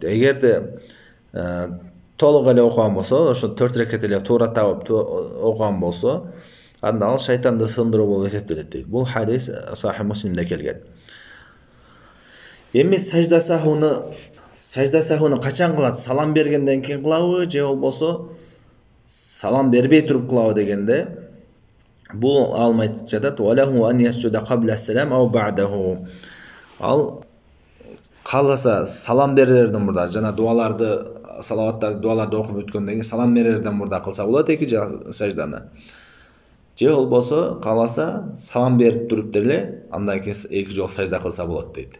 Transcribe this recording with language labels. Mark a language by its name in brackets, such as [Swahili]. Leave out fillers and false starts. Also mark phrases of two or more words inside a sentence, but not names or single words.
[Kyrgyz] Эгерде толук эле окуган болсо, ошо 4 рекет эле туура табып окуган болсо, анда ал шайтанды сындыруу болуп эсептелет дейт. Бул хадис Сахih Муслимде келген. Эми сажда сахуну качан кылат? Салам бергенден кийин кылабы же болбосо салам бербей туруп кылабы дегенде, бул алмайт жатат. [Arabic] وله أن يسجد قبل السلام أو بعده. [Kyrgyz] Ал кааласа салам берерден мурда, жана дуаларды окуп бүткөндөн кийин салам берерден мурда кылса болот эки сажданы. Же болбосо кааласа салам берип туруп деле андан кийин 2 жолу сажда кылса болот дейт.